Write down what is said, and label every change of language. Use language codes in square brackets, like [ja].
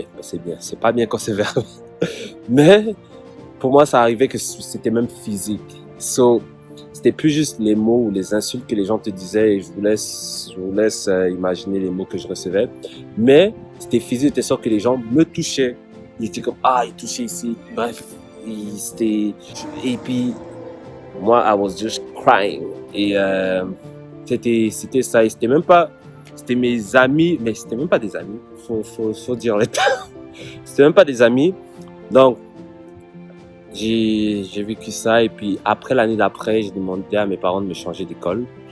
[fr] Ben, c'est bien, c'est pas bien quand c'est verbal. Mais pour moi, ça arrivait que c'était même physique. So, c'était plus juste les mots ou les insultes que les gens te disaient, et je vous laisse imaginer les mots que je recevais. Mais c'était physique, de sorte que les gens me touchaient. Ils étaient comme, ah, il touchait ici. Bref, et puis, moi, [en] I was just crying. [fr] Et c'était ça. Et c'était mes amis, mais c'était même pas des amis. Faut dire les termes. C'était même pas des amis. Donc, j'ai vécu ça. Et puis, après l'année d'après, j'ai demandé à mes parents de me changer d'école.